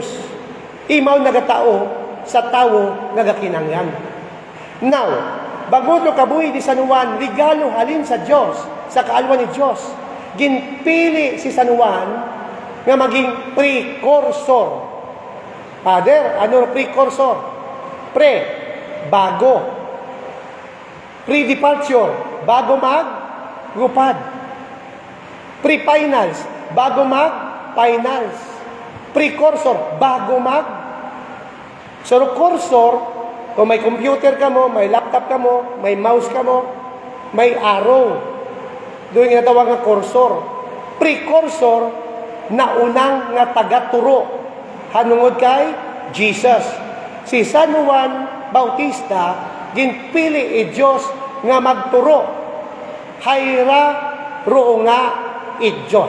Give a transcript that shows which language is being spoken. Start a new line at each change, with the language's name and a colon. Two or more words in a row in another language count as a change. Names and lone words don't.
Hiligaynon: Imaw nagatao sa tao nagakinangyan. Now, bago no kabuhi di San Juan, regalo halin sa Diyos, sa kaalwan ni Diyos, ginpili si San Juan nga maging precursor. Father, ano precursor? Pre, bago. Pre-departure, bago mag-rupad. Pre-finals, bago mag-finals. Precursor, bago mag. So, cursor, kung may computer ka mo, may laptop ka mo, may mouse ka mo, may arrow. Doon yung natawag nga cursor. Precursor, na unang nga tagaturo. Hanungod kay Jesus. Si San Juan Bautista, ginpili Diyos nga magturo. Hayra roo nga Diyos.